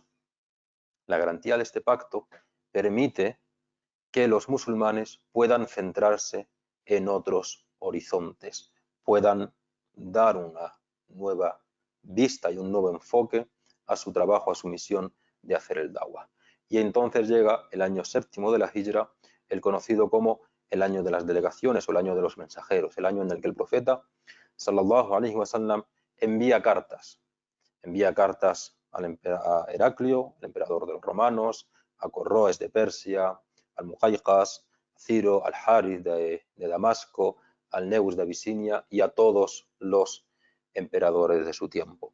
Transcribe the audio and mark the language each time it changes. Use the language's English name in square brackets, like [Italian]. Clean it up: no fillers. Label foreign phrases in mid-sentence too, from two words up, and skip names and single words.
[Spanish] La garantía de este pacto permite que los musulmanes puedan centrarse en otros horizontes, puedan dar una nueva vista y un nuevo enfoque a su trabajo, a su misión de hacer el dawah. Y entonces llega el año séptimo de la Hijra, el conocido como el año de las delegaciones o el año de los mensajeros, el año en el que el profeta [Arabic] صلى الله عليه وسلم [Spanish] envía cartas a Heraclio, el emperador de los romanos, a Corroes de Persia, al Muhayqas, Ciro, al Harith de Damasco, al Neus de Abisinia y a todos los emperadores de su tiempo.